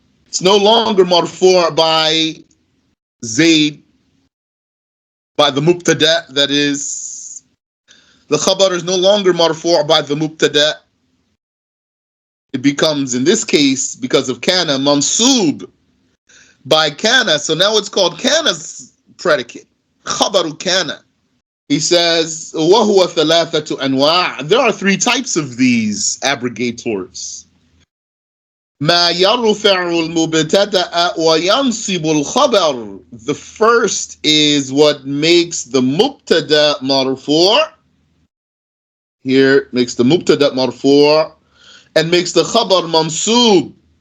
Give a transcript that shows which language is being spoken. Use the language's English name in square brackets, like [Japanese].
[English] It's no longer marfu' by Zayd, by the mubtada, that is. The khabar is no longer marfu' by the mubtada. It becomes, in this case, because of Kaana, mansub by Kaana. So now it's called Kaana's predicate. Khabaru Kaana. He says, [Arabic] وَهُوَ ثَلَاثَةُ أَنْوَاعٍ. [English] There are three types of these abrogators. [Arabic] مَا يَرْفَعُ الْمُبْتَدَأَ وَيَنْصِبُ الْخَبَرُ. [English] The first is what makes the mubtada marfu'. Here, makes the mubtada marfu' and makes the khabar mansub.